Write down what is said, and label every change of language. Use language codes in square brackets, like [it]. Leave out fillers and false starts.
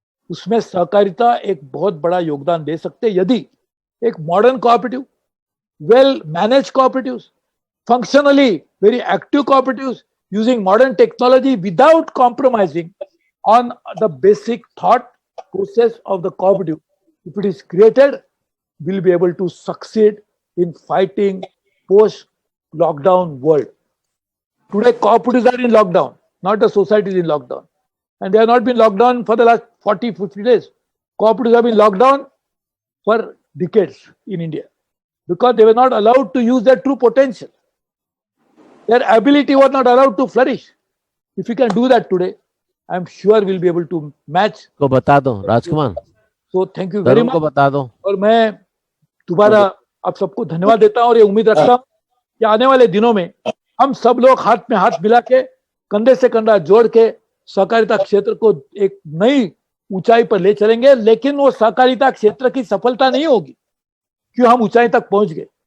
[hi] उसमें सहकारिता एक बहुत बड़ा योगदान दे सकते हैं यदि एक [en] Modern cooperative, well manage cooperatives, functionally very active cooperatives using modern technology without compromising on the basic thought process of the cooperative, if it is created, will be able to succeed in fighting post lockdown world. Today cooperatives are in lockdown, not the society is in lockdown, and they have not been locked down for the last 40-50 days. Cooperatives have been locked down for decades in India because they were not allowed to use their true potential. Their ability was not allowed to flourish. If we can do that today, I am sure we'll be able to match. [hi] को बता दो राजकुमार, [en] So thank you very [hi] तरुण को [en] much. [hi] बता दो। और मैं दोबारा आप सबको धन्यवाद देता हूं और ये उम्मीद रखता हूं कि आने वाले दिनों में हम सब लोग हाथ में हाथ मिला के, कंधे से कंधा जोड़ के सहकारिता क्षेत्र को एक नई ऊंचाई पर ले चलेंगे। लेकिन वो सहकारिता क्षेत्र की सफलता नहीं होगी क्यों हम ऊंचाई तक पहुंच गए।